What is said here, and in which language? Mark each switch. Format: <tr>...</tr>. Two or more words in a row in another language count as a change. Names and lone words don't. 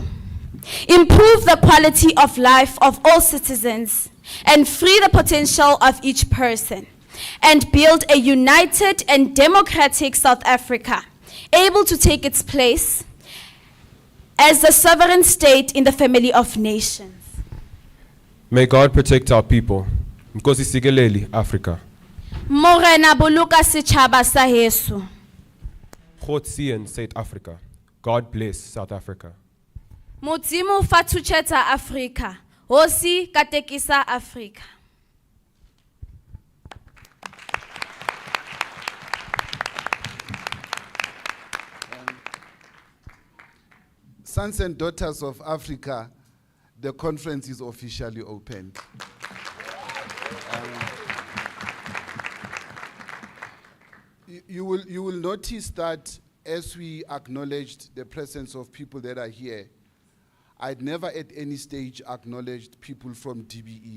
<en>Improve the quality of life of all citizens and free the potential of each person, and build a united and democratic South Africa, able to take its place as a sovereign state in the family of nations. May God protect our people.</en> <xh>Nkosi sikeleli Africa.</xh> <st>Morena boloka setjhaba sa heso.</st> <af>God sien South Africa.</af> <en>God bless South Africa.</en> <tn>Modimo fa thusetsa Afrika.</tn> <ts>Hosi ka tekisa Afrika.</ts> <en>Sons and daughters of Africa, the conference is officially opened. You will notice that as we acknowledged the presence of people that are here, I'd never at any stage acknowledged people from DBE.</en>